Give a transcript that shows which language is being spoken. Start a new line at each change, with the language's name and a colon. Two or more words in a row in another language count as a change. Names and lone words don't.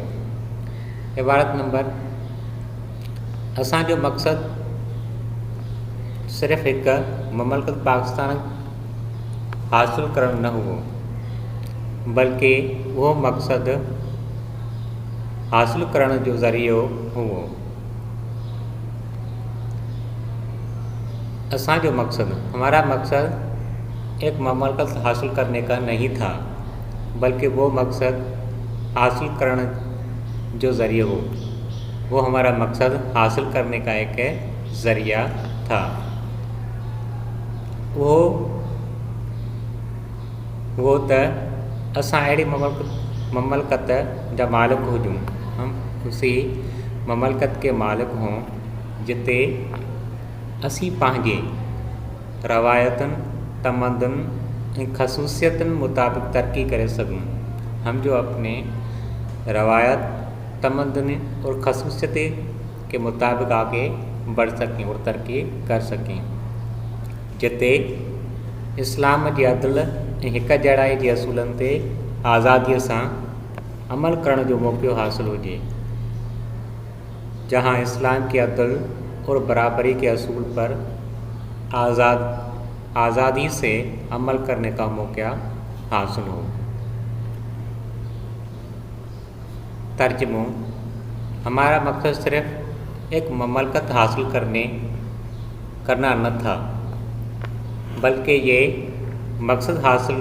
Sindhi: इबारत नंबर, असांजो मकसद सिर्फ़ एक ममलकत पाकिस्तान हासिल करण न हुओ, बल्कि वो मकसद हासिल करण जो ज़रियो हुओ। असांजो मकसद,
Urdu: ہمارا مقصد ایک مملکت حاصل کرنے کا نہیں تھا، بلکہ وہ مقصد حاصل کرنے جو ذریعہ ہو، وہ ہمارا مقصد حاصل کرنے کا ایک ذریعہ تھا.
Sindhi: वो त असां अहिड़ी ममलकत जा मालिक हुजूं,
Urdu: ہم اسی مملکت کے مالک ہوں
Sindhi: जिते असी पंहिंजे रवायतुनि, तमदन ऐं ख़सूसियतुनि मुताबिक़ तरक्की करे सघूं।
Urdu: ہم جو اپنے روایت، تمدن اور خصوصیت کے مطابق آگے بڑھ سکیں اور ترقی کر سکیں.
Sindhi: जिते इस्लाम जी अदल ऐं हिक जहिड़ाई जे असूलनि ते आज़ादीअ सां अमल करण जो मौक़ो हासिल हुजे।
Urdu: جہاں اسلام کے عدل اور برابری کے اصول پر آزادی سے عمل کرنے کا موقع حاصل ہو. ترجمو، ہمارا مقصد صرف ایک مملکت حاصل کرنا نہ تھا، بلکہ یہ مقصد حاصل